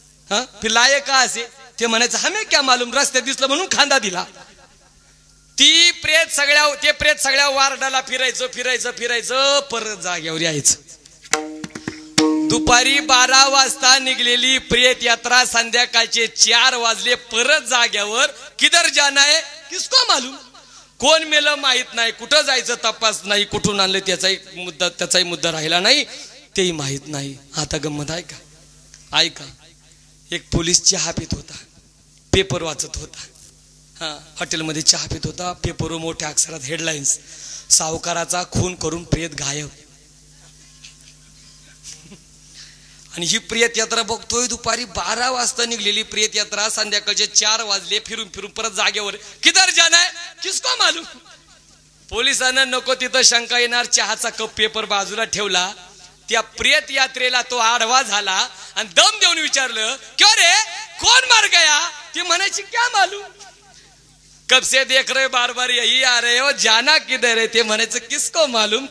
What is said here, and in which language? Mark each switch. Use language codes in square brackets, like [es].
[hi] हा फिर लाये कहां से. [mr] ते म्हणायचं [hi] हमें क्या मालूम, [mr] रस्त्यात दिसलं म्हणून खांदा दिला. ते प्रेत सगळ्या वार्डाला फिरायचं परत जागेवर यायचं. दुपारी 12 वाजता निघलेली प्रेत यात्रा संध्याकाळचे 4 वाजले परत जाग्यावर. [hi] किधर जाना है किसको मालूम. [mr] कोण मेलं माहित नाही, कुठं जायचं तपास नाही, कुठून आणलं त्याचाही मुद्दा राहिला नाही, तेही माहित नाही. आता गंमत ऐका. एक पोलीस चहा पित होता, पेपर वाचत होता. हा हॉटेलमध्ये चहा पित होता. पेपरवर मोठ्या अक्षरात हेडलाईन्स, सावकाराचा खून करून प्रेत गायब. आणि ही प्रेत यात्रा बघतोय. दुपारी 12 वाजता निघलेली प्रेत यात्रा संध्याकाळचे 4 वाजले. फिरून परत जागेवर. [hi] किधर जाना है किसको मालूम. [mr] पोलिसांना नको तिथं शंका येणार, चहाचा कप पेपर बाजूला ठेवला. त्या प्रेत यात्रेला तो आडवा झाला आणि दम देऊन विचारलं [hi] क्यों रे कौन मर गया. [mr] ती म्हणायची [hi] क्या मालूम. कब से देख रहे बार बार यही आ रहे हो, जाना किधर है. [mr] ते म्हणायचं [hi] किसको मालूम.